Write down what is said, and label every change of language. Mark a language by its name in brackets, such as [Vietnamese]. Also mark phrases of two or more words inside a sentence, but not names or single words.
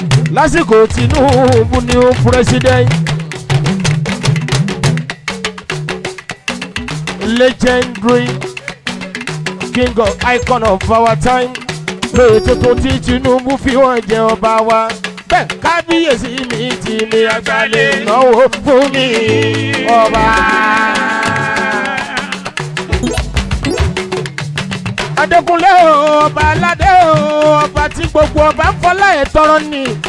[Yoruba] Lásìkò Tinubu ni ó President. [English] Legendary King of Icon of our time. [Yoruba] Lóye tuntun tí Tinubu fi wọ́n jẹ ọba wa. Bẹ́ẹ̀ kábíyèsí mi ti mi àgbálẹ̀ náwó fún mi ọba. Adékúnlé o, ọba aládé o, ọba tí gbogbo ọba ń fọlá ẹ̀ tọrọ ni.